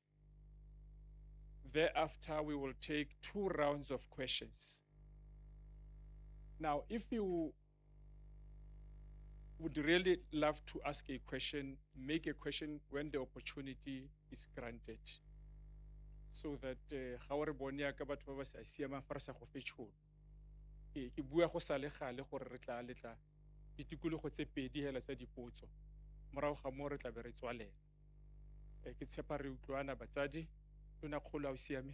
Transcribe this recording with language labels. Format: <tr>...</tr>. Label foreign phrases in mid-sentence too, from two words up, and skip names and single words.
<en>Thereafter, we will take 2 rounds of questions. Now, if you would really love to ask a question, make a question when the opportunity is granted, so that how</en> <tn>re bone ya ka batho ba ba sa siamang fa re sa go fe tšhono. Ke bua go sa le gale gore re tla letla ditikologo tse 2 hela tsa dipotso morago ga mo re tla be re tswalela. Ke tshepa re utlwana batsadi, tona kgolo a o siame.</tn>